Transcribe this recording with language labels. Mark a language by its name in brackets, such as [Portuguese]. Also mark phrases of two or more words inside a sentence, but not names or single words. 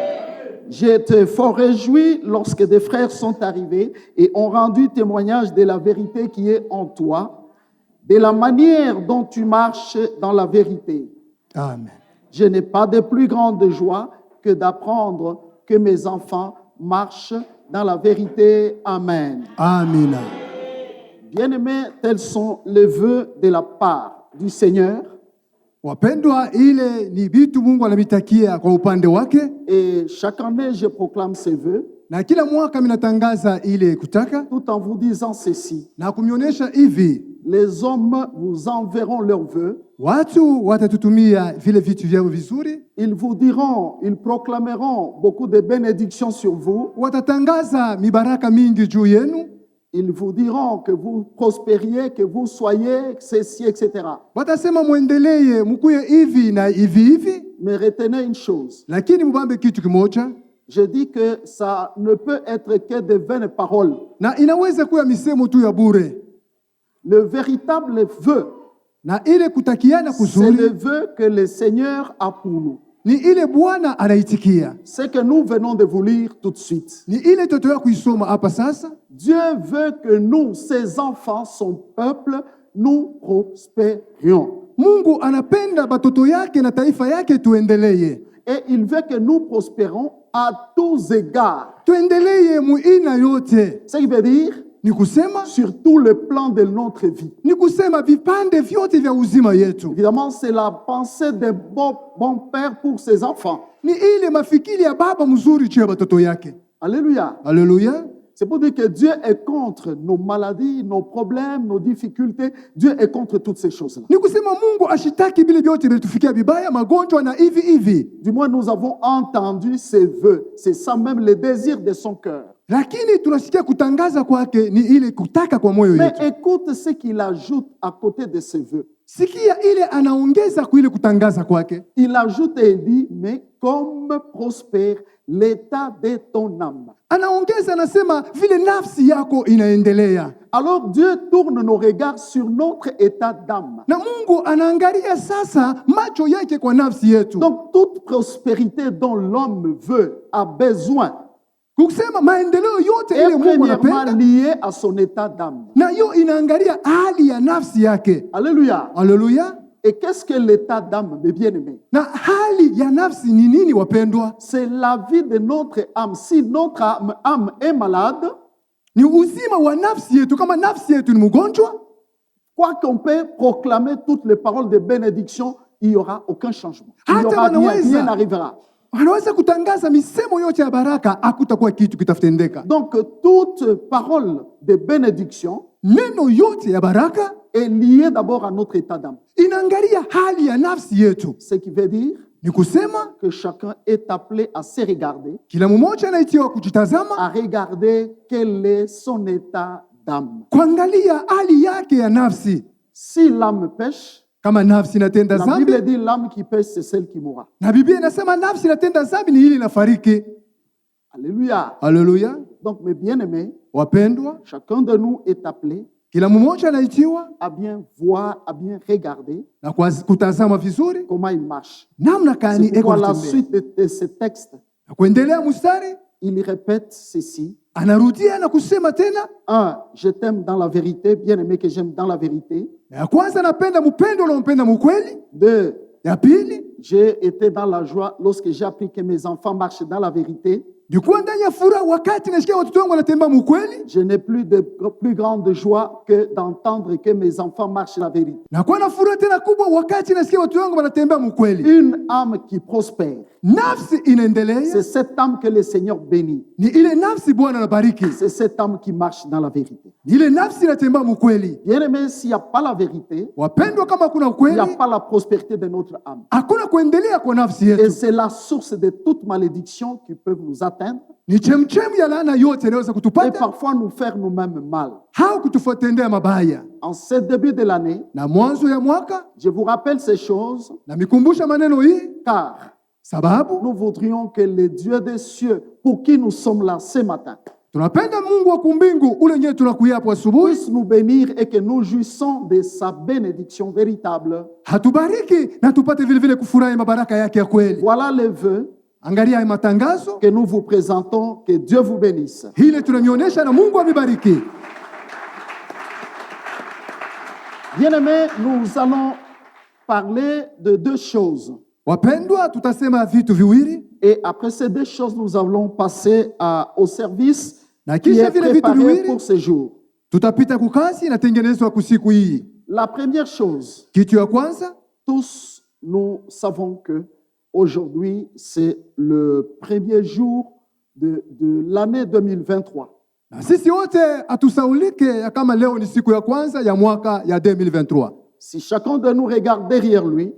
[French] J'ai été fort réjoui lorsque des frères sont arrivés et ont rendu témoignage de la vérité qui est en toi, de la manière dont tu marches dans la vérité. Amen. Je n'ai pas de plus grande joie que d'apprendre que mes enfants marchent dans la vérité. Amen. [Swahili] Amina. [French] Bien-aimés, tels sont les vœux de la part du Seigneur. [Swahili] Wapendwa, ile ni vitu Mungu anamitakia kwa upande wake, [French] Et chaque année, je proclame ces vœux [Swahili] na kila mwaka minatangaza ile kutaka [French] tout en vous disant ceci. [Swahili] na kumionyesha hivi, [French] Les hommes vous enverront leurs vœux. [Swahili] watu watatutumia vile vitu vyao vizuri, [French] Ils vous diront, ils proclameront beaucoup de bénédictions sur vous. [Swahili] watatangaza mibaraka mingi juu yenu, [French] Ils vous diront que vous prospériez, que vous soyez ceci, etc. [Swahili] watasema muendelee mukuye hivi na hivi hivi, [French] Mais retenez une chose. [Swahili] lakini mubambe kitu kimoja, [French] Je dis que ça ne peut être que de vaines paroles. [Swahili] na inaweza kuwa misemo tu ya bure, [French] Le véritable vœu, [Swahili] na ile kutakiana [French] c'est le [Swahili] kuzuri [French] vœu que le Seigneur a pour nous. [Swahili] ni ile Bwana anaitikia, [French] Ce que nous venons de vous lire tout de suite. [Swahili] ni ile totoya kuisoma hapa sasa. [French] Dieu veut que nous, ses enfants, son peuple, nous prospérions. [Swahili] Mungu anapenda batoto yake na taifa yake tuendelee. [French] Et il veut que nous prospérons à tous égards. [Swahili] Tuendelee muina yote. [French] Ce qui veut dire [Swahili] Ni kusema, [French] sur tout le plan de notre vie. [Swahili] ni kusema vipande vyote vya uzima yetu. [French] Évidemment, c'est la pensée d'un bon père pour ses enfants. [Swahili] Ni ile mafikiri ya baba mzuri juu ya batoto yake. [French] Alléluia. [Swahili] Haleluya. [French] C'est pour dire que Dieu est contre nos maladies, nos problèmes, nos difficultés. Dieu est contre toutes ces choses-là. [Swahili] Ni kusema Mungu ashitaki vile vyote vilitufikia vibaya, magonjwa na hivi hivi. [French] Du moins, nous avons entendu ses vœux. C'est ça même le désir de son cœur. [Swahili] Lakini tunasikia kutangaza kwake ni ile kutaka kwa moyo [French] Mais [Swahili] yetu. [French] écoute ce qu'il ajoute à côté de ses vœux. [Swahili] Sikia ile anaongeza kwa ile kutangaza kwake. [French] Il ajoute et il dit, mais comme prospère l'état de ton âme. [Swahili] Anaongeza anasema vile nafsi yako inaendelea. [French] Alors Dieu tourne nos regards sur notre état d'âme. [Swahili] Na Mungu anaangalia sasa macho yake kwa nafsi yetu. [French] Donc toute prospérité dont l'homme veut, a besoin, [Swahili] Kusema maendeleo yote [French] est [Swahili] ile Mungu [French] premièrement [Swahili] anapenda [French] liée à son état d'âme. [Swahili] na hiyo inaangalia hali ya nafsi yake. [French] Alléluia. [Swahili] Haleluya. [French] Et qu'est-ce que l'état d'âme, mes bien-aimés? [Swahili] Na hali ya nafsi ni nini wapendwa? [French] C'est la vie de notre âme. Si notre âme est malade, [Swahili] Ni uzima wa nafsi yetu. Kama nafsi yetu ni mgonjwa, [French] quoi qu'on peut proclamer toutes les paroles de bénédiction, il n'y aura aucun changement. Il n'y aura rien n'arrivera. [Swahili] anaweza kutangaza misemo yote ya baraka, hakutakuwa kitu kitafutendeka. [French] Donc toute parole de bénédiction [Swahili] Neno yote ya baraka [French] est liée d'abord à notre état d'âme. [Swahili] inaangalia hali ya nafsi yetu. [French] Ce qui veut dire [Swahili] Ni kusema [French] que chacun est appelé à se regarder, [Swahili] kila mmoja anaitiwa kujitazama, [French] à regarder quel est son état d'âme. [Swahili] kuangalia hali yake ya nafsi. [French] Si l'âme pêche, [Swahili] Kama nafsi inatenda [French] la [Swahili] dhambi, [French] Bible dit l'âme qui pêche, c'est celle qui mourra. [Swahili] na Biblia inasema nafsi inatenda dhambi ni ile inafariki. [French] Alléluia. [Swahili] Haleluya. [French] Donc mes bien-aimés, [Swahili] Wapendwa, [French] chacun de nous est appelé [Swahili] kila mmoja anaitiwa [French] à bien voir, à bien regarder [Swahili] na kutazama vizuri [French] comment il marche. [Swahili] namna gani [French] C'est [Swahili] eko [French] pourquoi la [Swahili] anatembea. [French] suite de ce texte [Swahili] Na kuendelea mstari [French] il répète ceci. [Swahili] anarudia na kusema tena, 1. [French] Je t'aime dans la vérité, bien-aimé que j'aime dans la vérité. [Swahili] ya kwanza napenda mpendo unaompenda mkweli. 2. Ya pili, [French] J'ai été dans la joie lorsque j'ai appris que mes enfants marchent dans la vérité. [Swahili] nilikuwa ndani ya furaha wakati nasikia watoto wangu wanatembea mkweli. [French] Je n'ai plus de plus grande joie que d'entendre que mes enfants marchent la vérité. [Swahili] Nakuwa na furaha tena kubwa wakati nasikia watoto wangu wanatembea mkweli. [French] Une âme qui prospère, [Swahili] Nafsi inaendelea, [French] c'est cette âme que le Seigneur bénit. [Swahili] ni ile nafsi Bwana anabariki. [French] C'est cette âme qui marche dans la vérité. [Swahili] Ni ile nafsi inatembea mkweli. [French] Bien-aimé, s'il n'y a pas la vérité, [Swahili] Wapendwa, kama kuna [French] il n'y [Swahili] ukweli, [French] a pas la prospérité de notre âme. [Swahili] hakuna kuendelea kwa nafsi [French] Et [Swahili] yetu. [French] c'est la source de toute malédiction qui peut nous atteindre [Swahili] Ni chemchemu ya laana yote inaweza [French] et [Swahili] kutupata [French] parfois nous faire nous-mêmes mal. [Swahili] au kututendea mabaya. [French] En ce début de l'année, [Swahili] Na mwanzo ya mwaka [French] je vous rappelle ces choses [Swahili] na mikumbusha maneno hii, [French] car [Swahili] sababu [French] nous voudrions que le Dieu des cieux, pour qui nous sommes là ce matin, [Swahili] tunapenda Mungu wa kumbingu ule nyewe tunakuya hapo asubuhi, [French] puisse nous bénir et que nous jouissons de sa bénédiction véritable. [Swahili] hatubariki na tupate vile vile kufurahi mabaraka yake ya kweli. [French] Voilà les vœux [Swahili] Angalia haya matangazo [French] que nous vous présentons. Que Dieu vous bénisse. [Swahili] ile tunamionyesha na Mungu avibariki. [French] Bien-aimés, nous allons parler de deux choses. [Swahili] Wapendwa, tutasema vitu viwili [French] Et après ces deux choses, nous allons passer au service [Swahili] na [French] qui [Swahili] kisha [French] est [Swahili] vile vitu [French] préparé [Swahili] viwili [French] pour ce jour. [Swahili] tutapita kukasi inatengenezwa kusiku hii. [French] La première chose, [Swahili] Kitu ya kwanza, [French] tous nous savons que aujourd'hui, c'est le premier jour de l'année 2023. [Swahili] na sisi wote hatusaulike ya kama leo ni siku ya kwanza ya mwaka ya 2023. [French] Si chacun de nous regarde derrière lui,